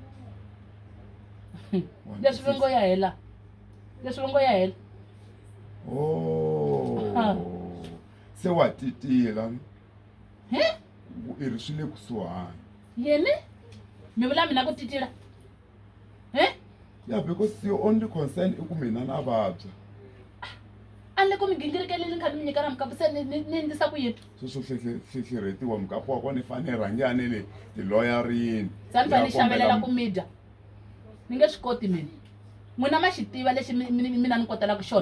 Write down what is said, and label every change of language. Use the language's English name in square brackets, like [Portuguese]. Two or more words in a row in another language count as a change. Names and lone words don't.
[Tsonga] leswi va ngo ya hela leswi va ngo ya hela se wa titila i ri swi le kusuhani yini mi vula mina ku titila ya [English] because your only concern [Tsonga] i ku mina na vabya a ni le ku mi gingirikeleli ni kha ni mi nyika na mukapu se ni endlisa ku yini sweswo hlehletiwa mukapu wa kona i fanele rhangiane le tiloyarini se a ni fanele ni xavelela ku mi dya ni nge swi koti mina n'wina ma xi tiva lexi mina ni kotelaka xona